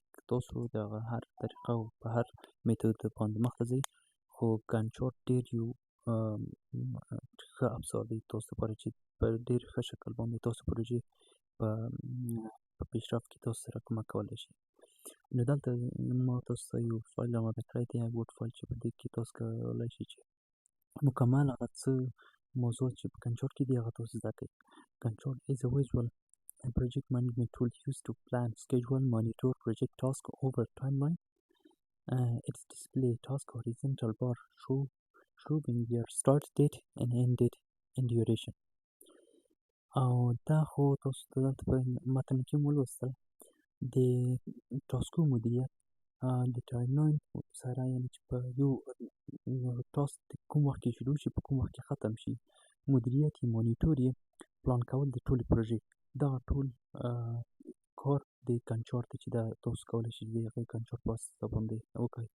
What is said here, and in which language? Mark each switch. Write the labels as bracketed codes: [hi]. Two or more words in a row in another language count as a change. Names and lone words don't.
[ps] تاسو د هغه هر طریقه او په هر میتود باندې مخته ځئ، خو ګنچارټ ډېر یو ښه افزار دی تاسو لپاره چې په ډېر ښه شکل باندې تاسو پروژې په پیشرفت کې تاسو سره کومک کولی شي. نو دلته ما تاسو ته یو فایل آماده کړی دی، [en] Word file, [ps] چې په دې کې تاسو کولی شئ چې مکمل هغه څه موضوعات چې په ګنچارټ کې دي هغه تاسو زده کړئ. [en] Gantt is a visual and project management tool used to plan, schedule, monitor project tasks over timeline. Its display task horizontal bar showing their start date and end date and duration. [ps] او دا خو تاسو ته دلته په متن کې ولوستل د ټاسکو مدیریت د ټایملاین سره، یعنې چې په یو ټاسک کوم وخت کې شروع شي، په کوم وخت کې ختم شي، مدیریت یې، مانیټور یې، پلان کول د ټولې پروژې، دغه ټول کار د ګنچارټ دی چې دا تاسو کولی شئ د هغې ګنچارټ په واسطه باندې وکړئ.